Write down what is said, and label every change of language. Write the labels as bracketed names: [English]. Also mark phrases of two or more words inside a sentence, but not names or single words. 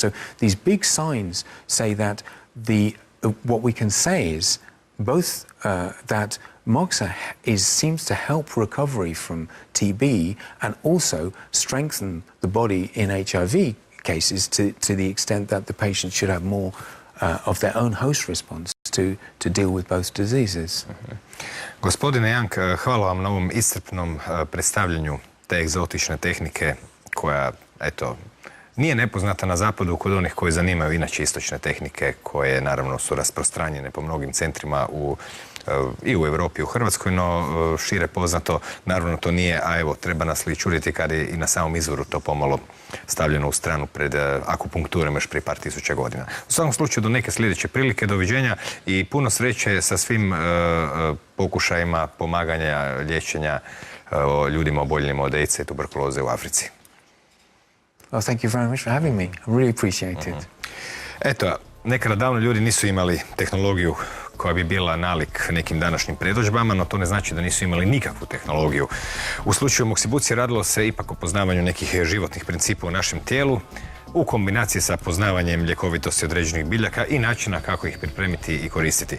[English] So these big signs say that what we can say is both that Moxa seems to help recovery from TB and also strengthen the body in HIV cases to the extent that the patient should have more of their own host response to deal with both diseases. [Croatian] Gospodine Jank, hvala vam na ovom iscrpnom predstavljanju te egzotične tehnike koja, eto, nije nepoznata na zapadu kod onih koji zanimaju inače istočne tehnike koje naravno su rasprostranjene po mnogim centrima i u Europi i u Hrvatskoj, no šire poznato, naravno to nije, a evo, treba nas li čuditi kad je i na samom izvoru to pomalo stavljeno u stranu pred akupunkturom još prije par tisuća godina. U svakom slučaju, do neke sljedeće prilike, doviđenja i puno sreće sa svim pokušajima pomaganja, liječenja ljudima oboljelima od AIDS-a i tuberkuloze u Africi. [English] Well, thank you very much for having me. I really appreciate it. [Croatian] Eto, nekada davno ljudi nisu imali tehnologiju koja bi bila nalik nekim današnjim predodžbama, no to ne znači da nisu imali nikakvu tehnologiju. U slučaju Moksibucije radilo se ipak o poznavanju nekih životnih principa u našem tijelu, u kombinaciji sa poznavanjem ljekovitosti određenih biljaka i načina kako ih pripremiti i koristiti.